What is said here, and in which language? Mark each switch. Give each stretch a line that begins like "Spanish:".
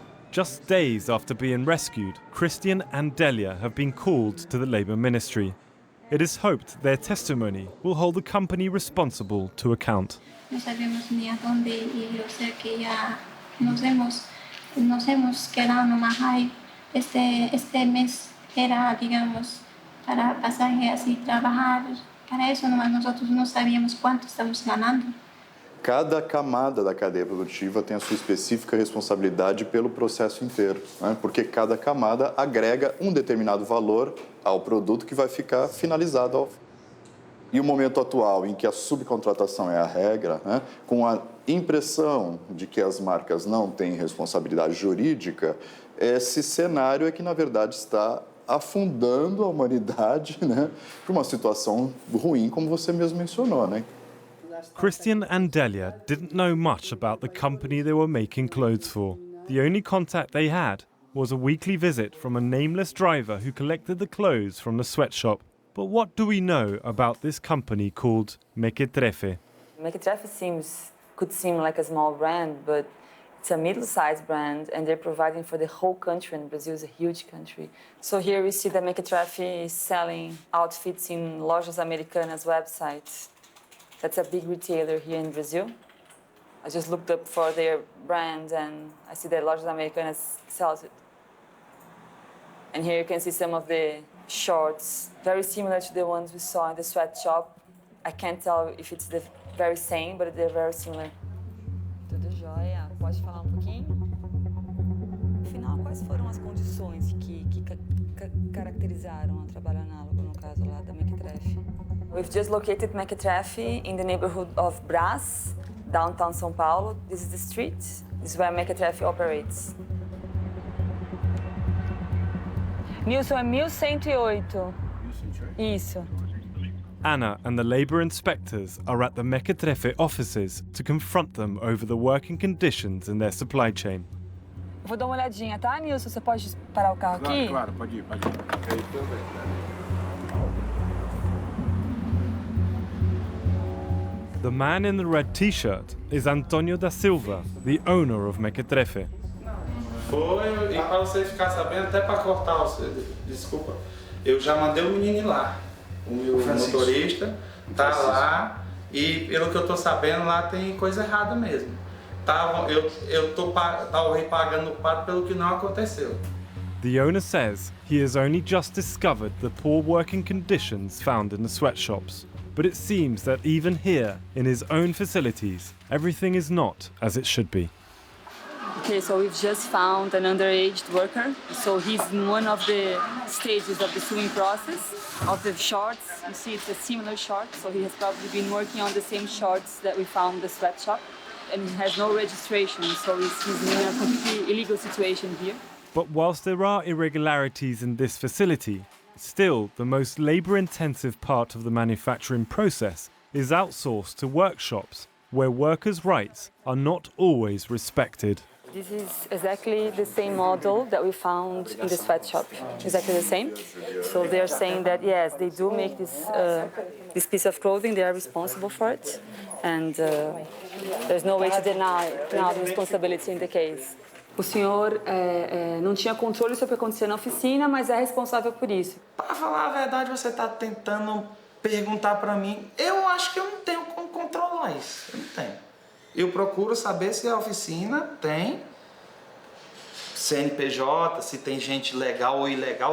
English: Just days after being rescued, Christian and Delia have been called to the Labour Ministry. It is hoped their testimony will hold the company responsible to account.
Spanish: No sabemos ni a dónde ir, o sea que ya nos hemos quedado nomás ahí. Este mes era, digamos, para pasajes y trabajar. Para eso nomás nosotros no sabíamos cuánto estamos ganando.
Portuguese: Cada camada da cadeia produtiva tem a sua específica responsabilidade pelo processo inteiro, né? Porque cada camada agrega um determinado valor ao produto que vai ficar finalizado. E o momento atual em que a subcontratação é a regra, né? Com a impressão de que as marcas não têm responsabilidade jurídica, esse cenário é que, na verdade, está afundando a humanidade, né, para uma situação ruim, como você mesmo mencionou, né?
English: Christian and Delia didn't know much about the company they were making clothes for. The only contact they had was a weekly visit from a nameless driver who collected the clothes from the sweatshop. But what do we know about this company called Mequetrefe? Mequetrefe could seem like a small brand, but it's a middle-sized brand, and they're providing for the whole country, and Brazil is a huge country. So here we see that Mequetrefe is selling outfits in Lojas Americanas website. That's a big retailer here in Brazil. I just looked up for their brand, and I see that Lojas Americanas sells it. And here you can see some of the shorts, very similar to the ones we saw in the sweatshop. I can't tell if it's the very same, but they're very similar.
Portuguese: Tudo jóia? Pode falar pouquinho? Afinal, quais foram as condições que caracterizaram a trabalho análogo, no caso lá da Mequetrefe?
English: We've just located Mequetrefe in the neighborhood of Brás, downtown Sao Paulo. This is the street. This is where Mequetrefe operates.
Portuguese: Nilson, é 1108. Isso.
English: Anna and the labour inspectors are at the Mequetrefe offices to confront them over the working conditions in their supply chain.
Portuguese: Eu vou dar uma olhadinha, tá, Nilson? Você pode parar o carro aqui? Claro, pode ir.
English: The man in the red t-shirt is Antonio da Silva, the owner of Mequetrefe.
Portuguese: Foi, e para você ficar sabendo, até para cortar desculpa, eu já mandei o menino ir lá. O meu motorista tá lá e, pelo que eu tô sabendo, lá tem coisa errada mesmo. Eu tô talvez pagando o pato pelo que não aconteceu.
English: The owner says he has only just discovered the poor working conditions found in the sweatshops. But it seems that even here, in his own facilities, everything is not as it should be. Okay, so we've just found an underage worker. So he's in one of the stages of the sewing process of the shorts. You see it's a similar short, so he has probably been working on the same shorts that we found in the sweatshop. And he has no registration, so he's in a completely illegal situation here. But whilst there are irregularities in this facility, still the most labour-intensive part of the manufacturing process is outsourced to workshops where workers' rights are not always respected. This is exactly the same model that we found in the sweatshop. Exactly the same. So they're saying that yes, they do make this piece of clothing. They are responsible for it, and there's no way to deny now the responsibility in the case.
Portuguese: O senhor não tinha controle sobre o que acontecia na oficina, mas é responsável por isso. Para falar a verdade, você está tentando perguntar para mim. Eu acho que eu não tenho como controlar isso. Eu não tenho. Eu procuro saber se a oficina tem CNPJ, se tem gente legal ou ilegal.